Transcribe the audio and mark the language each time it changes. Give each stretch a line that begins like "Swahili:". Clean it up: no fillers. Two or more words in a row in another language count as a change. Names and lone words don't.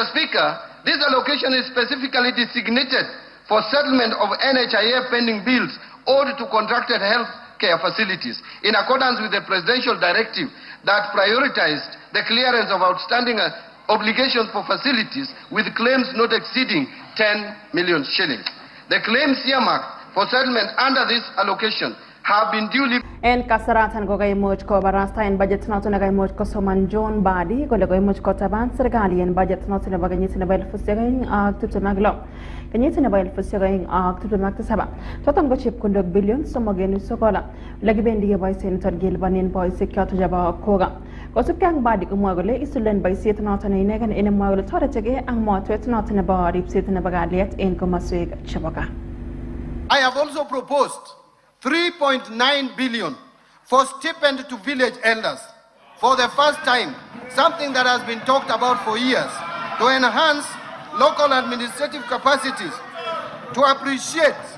English: Speaker, this allocation is specifically designated for settlement of NHIF pending bills owed to contracted health care facilities in accordance with the presidential directive that prioritized the clearance of outstanding obligations for facilities with claims not exceeding 10 million shillings. The claims earmarked for settlement under this allocation have been duly
Kalenjin: en kasaratan ko kaimuch ko barasta en budget noton na kaimuch ko soman John Badi kole kaimuch ko taban serikali en budget noton nebo kenyit nebo 2026 kenyit nebo 2027 choton ko chepkondok billion somogenu sokola lakibendi keboisien ton kelipanen boisiek choton chebo koga kosubkei ak Badi komwoe kole isulen boisiet noton inegen en mwoe kole toretegei ak motwet noton nebo ripset nebo kalyet en komoswek chebo gaa.
English: I have also proposed 3.9 billion for stipend to village elders for the first time, something that has been talked about for years, to enhance local administrative capacities, to appreciate.